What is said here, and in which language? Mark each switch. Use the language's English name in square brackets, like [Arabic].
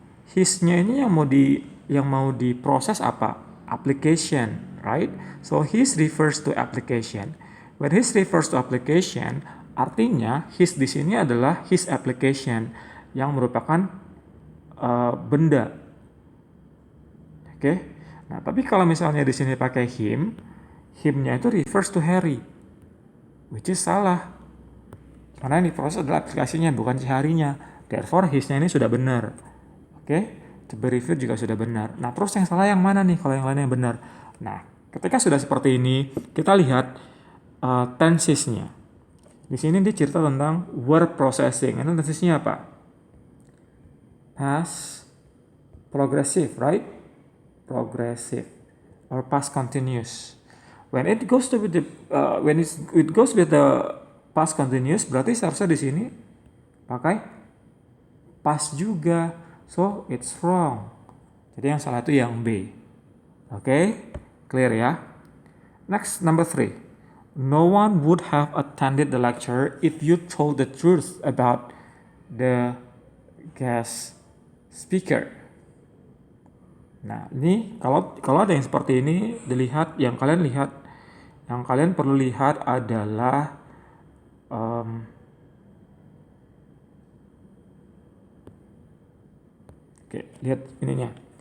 [Indonesian] His-nya ini yang mau diproses apa? [English] Application, right? So his refers to application. When his refers to application, [Indonesian] artinya his di sini adalah his application yang merupakan benda. Oke. Nah, tapi kalau misalnya di sini pakai him, him-nya itu [English] refers to Harry, which is [Indonesian] salah. Karena yang diproses adalah aplikasinya, bukan si Harry-nya. Therefore, his-nya ini sudah benar. Oke, to be reviewed juga sudah benar. Nah, terus yang salah yang mana nih kalau yang lainnya yang benar? Nah, ketika sudah seperti ini, kita lihat tenses-nya. Di sini dia cerita tentang word processing. Ini tensesnya apa? [English] Past progressive, right? Progressive or past continuous. When it goes with the past continuous, [Indonesian] berarti seharusnya di sini pakai past juga. [English] So it's wrong. [Indonesian] Jadi yang salah itu yang B. Oke, clear ya. [English] Next, number 3. No one would have attended the lecture if you told the truth about the guest speaker. [Indonesian] Nah, ini kalau ada yang seperti ini dilihat, yang kalian perlu lihat adalah oke, lihat ininya.